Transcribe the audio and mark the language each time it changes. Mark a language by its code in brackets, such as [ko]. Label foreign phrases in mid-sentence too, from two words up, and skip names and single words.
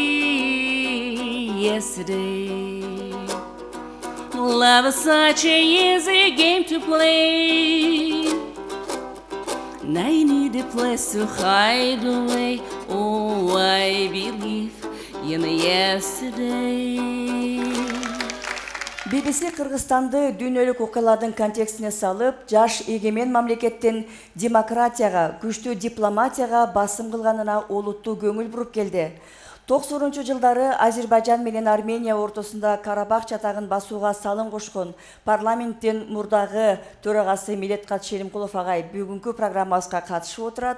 [en] Yesterday, love is such an easy game to play, and I need a place to hide away. Oh, I believe in yesterday. [ky] BBC Кыргызстанды дүйнөлүк окуялардын контекстине салып, жаш эгемен мамлекеттин демократияга, күчтүү дипломатияга басым кылганына олуттуу көңүл буруп келди. 90-жылдары Азербайжан менен Армения ортосунда Карабах чатагын басууга салым кошкон парламенттин мурдагы төрагасы Милеткат Шеримкулов агай бүгүнкү программабызга катышып отурат.